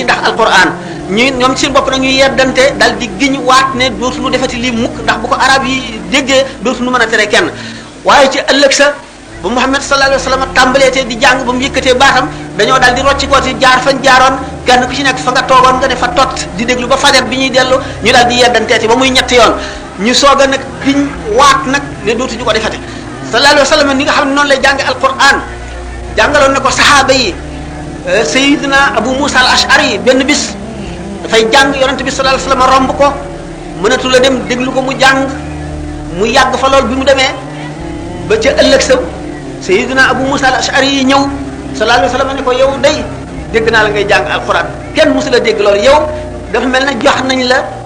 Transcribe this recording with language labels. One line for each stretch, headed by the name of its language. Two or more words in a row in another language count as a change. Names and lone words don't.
Wolof: ndax alquran ñoom ci seen bopp nag ñuy yeddante daal di giñ waat ne dootuñu defati lii mukk ndax bu ko arab yi déggee dootuñu mën a tere kenn waaye ci ëllëg sa ba Muhammad
Arabic: صلى الله عليه وسلم
Wolof: tàmbaleetee di jàng ba mu yëkkatee baatam dañoo daal di rocci kooti jaar fañ jaaroon kenn ku ci nekk fa nga toogoon nga ne fa tot di déglu ba fajar bi ñuy dellu ñu daal di yeddanteeti ba muy ñetti yoon ñu soog a nag giñ waat nag ne dootuñu ko defate
Arabic: صلى الله عليه وسلم
Wolof: ni nga xam ne noonu lay jànge alquran jàngaloon na ko saxaaba yi. Sayyidina Abu Musa al-Ash'ari benn bis dafay jàng yonent bi
Arabic: صلى الله عليه وسلم
Wolof: romb ko mënatu la dem déglu ko mu jàng mu yàgg fa lool bi mu demee ba ca ëllëg sa Sayyidina Abu Musa al-Ash'ari yi ñëw
Arabic: صلى الله عليه وسلم
Wolof: ne ko yow day dégg naa la ngay jàng alquran kenn mosu la dégg loolu yow dafa mel ne jox nañ la